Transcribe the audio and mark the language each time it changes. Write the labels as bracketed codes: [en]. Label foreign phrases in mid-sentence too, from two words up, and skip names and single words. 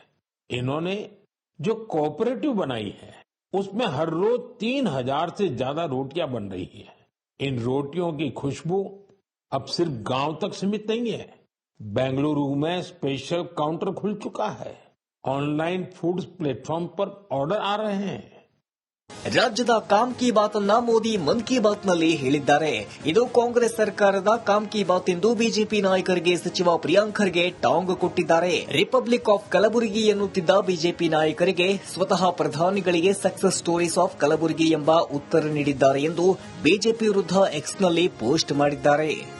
[hi] इन्होंने जो कोऑपरेटिव बनाई है उसमें हर रोज 3000 से ज्यादा रोटियां बन रही है. इन रोटियों की खुशबू अब सिर्फ गांव तक सीमित नहीं है. बेंगलुरु में [en] special counter [hi] खुल चुका है. [en] online food platform [hi] पर ऑर्डर आ रहे हैं. [kn] ರಾಜ್ಯದ [hi] काम की बात [kn] ಅನ್ನ ಮೋದಿ ಮನ್ ಕಿ ಬಾತ್ ನಲ್ಲಿ ಹೇಳಿದ್ದಾರೆ. ಇದು ಕಾಂಗ್ರೆಸ್ ಸರ್ಕಾರದ [hi] काम की बात [kn] ಎಂದು ಬಿಜೆಪಿ ನಾಯಕರಿಗೆ ಸಚಿವ ಪ್ರಿಯಾಂಕ್ ಖರ್ಗೆ ಟಾಂಗ್ ಕೊಟ್ಟಿದ್ದಾರೆ. [en] Republic of [kn] ಕಲಬುರಗಿ ಎನ್ನುತ್ತಿದ್ದ ಬಿಜೆಪಿ ನಾಯಕರಿಗೆ ಸ್ವತಃ ಪ್ರಧಾನಿಗಳಿಗೆ [en] success stories of [kn] ಕಲಬುರಗಿ ಎಂಬ ಉತ್ತರ ನೀಡಿದ್ದಾರೆ ಎಂದು ಬಿಜೆಪಿ ವಿರುದ್ಧ ಎಕ್ಸ್ನಲ್ಲಿ ಪೋಸ್ಟ್ ಮಾಡಿದ್ದಾರೆ.